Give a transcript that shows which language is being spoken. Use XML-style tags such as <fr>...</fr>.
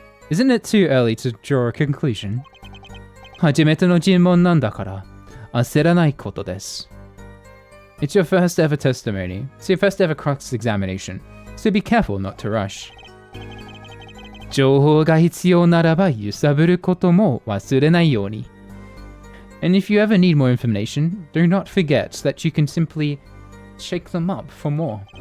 <en>Isn't it too early to draw a conclusion?</en> <ja>初めての尋問なんだから焦らないことです。</ja> <en>It's your first ever testimony. It's your first ever cross-examination. So be careful not to rush.</en> <ja>情報が必要ならば揺さぶることも忘れないように。</ja> <en>And if you ever need more information, do not forget that you can simply shake them up for more.</en>